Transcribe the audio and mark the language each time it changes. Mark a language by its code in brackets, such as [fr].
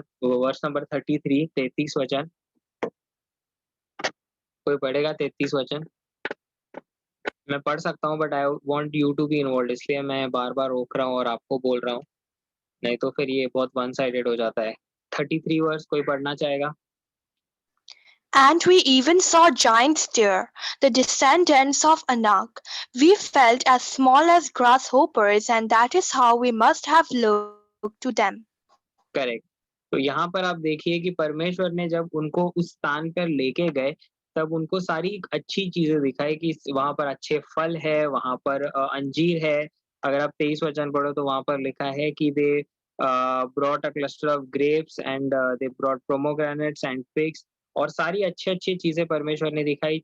[hi] तो verse number 33 33 वचन, कोई पढ़ेगा 33 वचन? मैं पढ़ सकता हूँ [en] but I want you to be involved, [hi] इसलिए मैं बार-बार रोक रहा हूँ और आपको बोल रहा हूँ, नहीं तो फिर ये बहुत वन साइडेड हो जाता है। 33 वर्स कोई पढ़ना चाहेगा? [en] And we even saw giants there, the descendants of Anak. We felt as small as grasshoppers, and that is how we must have looked to them. Correct. [hi] तो यहाँ पर आप देखिए कि परमेश्वर ने जब उनको उस स्थान पर लेके गए, तब उनको सारी अच्छी चीज़ें दिखाई कि वहाँ पर अच्छे फल है, वहाँ पर अंजीर है। अगर आप 23 वचन पढ़ो तो वहाँ पर लिखा है कि [en] they brought a cluster of grapes and they brought pomegranates and figs, [hi] और सारी अच्छी-अच्छी चीज़ें परमेश्वर ने दिखाई।